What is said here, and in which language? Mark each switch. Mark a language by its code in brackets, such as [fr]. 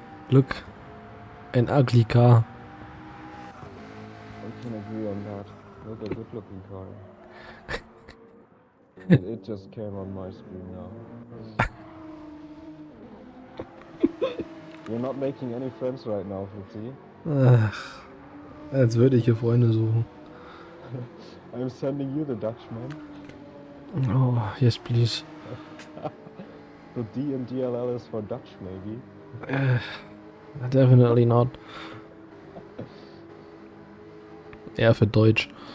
[en] Look. An ugly car. I can agree on that. Look, a good looking car. And it just came on my screen now. You're not making any friends right now, Fritzi. [de] Ach, als würde ich hier Freunde suchen. [en] I'm sending you the Dutchman. Oh, yes, please. So D and DLL is for Dutch, maybe. Definitely not. [de] Eher für Deutsch.